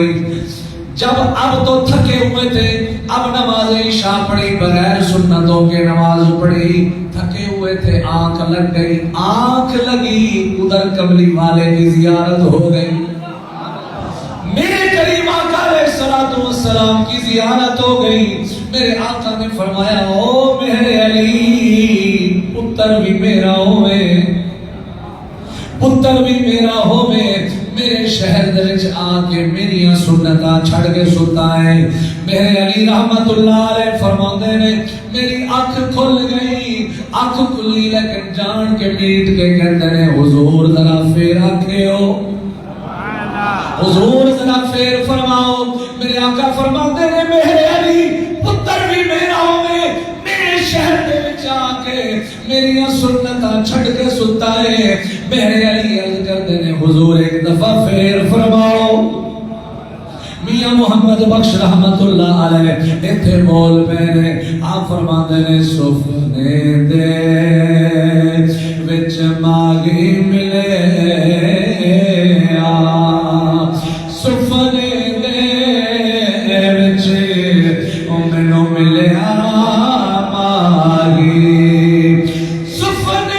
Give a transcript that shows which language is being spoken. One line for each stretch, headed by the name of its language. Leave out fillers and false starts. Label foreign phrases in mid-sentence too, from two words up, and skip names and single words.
Urdu: جب اب تو تھکے ہوئے تھے، اب نماز عشا پڑھی، بغیر سنتوں کے نماز پڑھی، تھکے ہوئے تھے، آنکھ لگ گئی، آنکھ لگی، ادھر کملی والے کی زیارت ہو گئی، میرے کریم آقا हो गई, मेरे करीम आका
Arabic: عليه الصلاة والسلام
Urdu: کی زیارت ہو گئی.
Punjabi: میرے آقا نے فرمایا او میرے علی، پتر بھی میرا ہووے، پتر بھی میرا ہووے، میرے شہر دے وچ آکے میریاں سنتاں چھڈ کے ستا ہے. میرے علی
Arabic: رحمة الله عليه
Punjabi: فرماندے نے میری اکھ کھل گئی، اکھ کھلی لیکن جان کے میٹ کے کہندے نے حضور ذرا فیر آکھیو، حضور ذرا فیر فرماؤ. میرے آقا فرماتے نے میرے علی پتر بھی میرا ہووے، میرے شہر دے وچ آکے میریاں سنتاں چھڈ کے ستا ہے. میرے علی عرض کردے نے حضور ایک دفعہ فیر فرماؤ. میاں محمد بخش
Arabic: رحمة الله عليه
Punjabi: ایتھے بول پے نے، آپ فرماتے نے سفنے دے وچ ماگی ملے سفنے دے وچ مینوں ملیا ماگی، سفنے